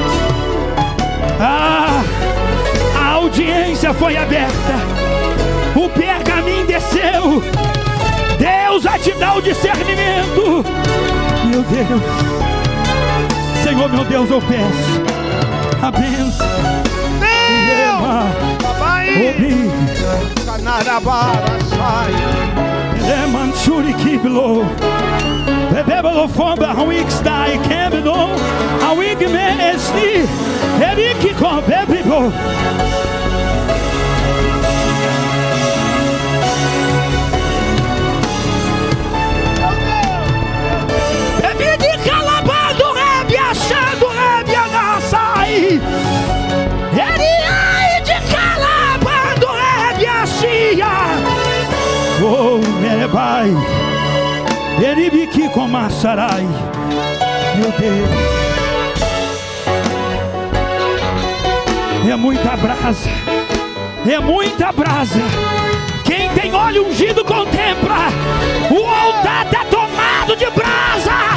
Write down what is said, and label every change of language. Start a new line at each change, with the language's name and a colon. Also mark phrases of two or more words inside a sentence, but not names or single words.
Portuguese: A audiência foi aberta. O pergaminho desceu. Deus vai te dar o discernimento. Meu Deus. Senhor, meu Deus, eu peço a bênção. Manchuri kiblo, bebelo fomba hawik stai keblo, hawik me esti, eriki com beblo. Bebidi calabado rebe achando rebe anassai, eri ai de calabado rebe achia. Oh, meu pai, ele bique com maçarai. Meu Deus, é muita brasa, é muita brasa. Quem tem óleo ungido contempla. O altar está tomado de brasa.